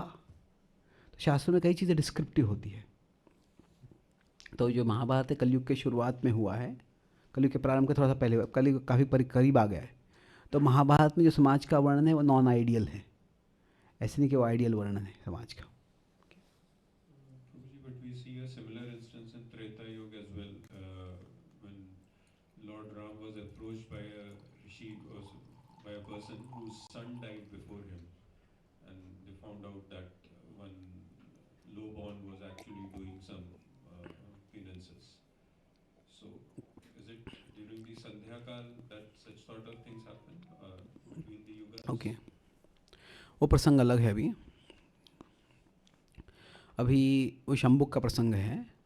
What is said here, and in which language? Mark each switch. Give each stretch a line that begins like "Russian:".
Hindi: तो शास्त्रों में कई चीज़ें डिस्क्रिप्टिव होती है। तो जो महाभारत कलयुग के शुरुआत में हुआ है, कलयुग के प्रारंभ के थोड़ा सा पहले हुआ, कलयुग काफ़ी करीब आ गया है। तो महाभारत में जो समाज का वर्णन है वो नॉन आइडियल है, ऐसे नहीं कि वो आइडियल वर्णन है समाज का।
English: But we see a similar instance in Treta Yuga as well, when Lord Ram was approached by a rishi, by a person whose son died before him, and they found out that one lowborn was actually doing some penances. So, is it during the Sandhya Kal that such sort of things happen between the yugas?
Hindi: Okay, वो प्रसंग अलग है। अभी वो शंबुक का प्रसंग है।